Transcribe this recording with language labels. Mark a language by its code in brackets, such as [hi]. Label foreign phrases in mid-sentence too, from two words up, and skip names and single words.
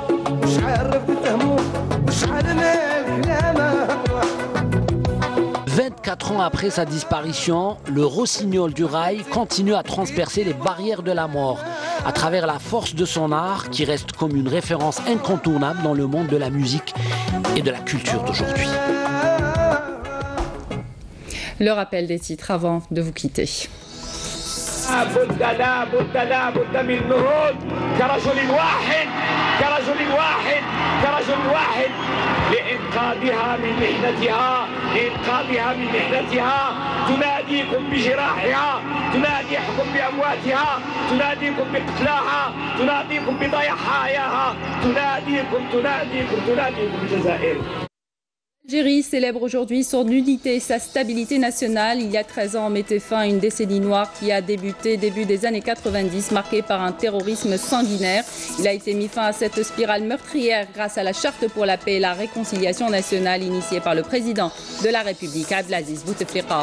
[fr] 24 ans après sa disparition, le rossignol du rail continue à transpercer les barrières de la mort à travers la force de son art qui reste comme une référence incontournable dans le monde de la musique et de la culture d'aujourd'hui. Le rappel des titres avant de vous quitter. [ar] لإنقاذها من محنتها لإنقاذها من محنتها تناديكم بجراحها تناديكم بأمواتها تناديكم بقتلاها تناديكم بضيحاياها تناديكم بالجزائر. [fr] L'Algérie célèbre aujourd'hui son unité et sa stabilité nationale. Il y a 13 ans, on mettait fin à une décennie noire qui a débuté début des années 90, marquée par un terrorisme sanguinaire. Il a été mis fin à cette spirale meurtrière grâce à la Charte pour la paix et la réconciliation nationale initiée par le président de la République, Abdelaziz Bouteflika.